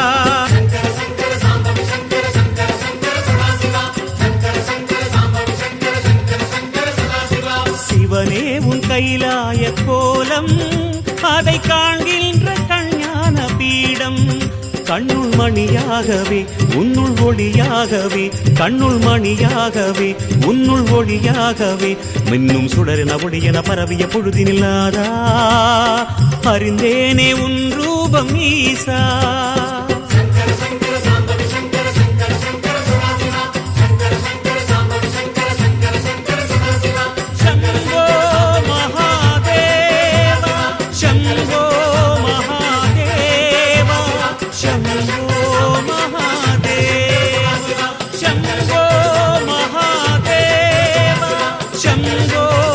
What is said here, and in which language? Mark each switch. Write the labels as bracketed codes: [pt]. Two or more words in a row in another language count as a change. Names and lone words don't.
[ta] சிவனே உன் கைலாய கோலம் அதை காண்கின்ற கஞ்ஞான பீடம். கண்ணுள் மணியாகவே உன்னுள் ஒளியாகவே கண்ணுள் மணியாகவே உன்னுள் ஒளியாகவே மின்னும் சுடரென ஒளியென பரவிய பொழுதினில்லாதா அறிந்தேனே உன் ரூபம் ஈசா [sa] शम्भो महादेव शम्भो महादेव शम्भो महादेव शम्भो महादेव शम्भो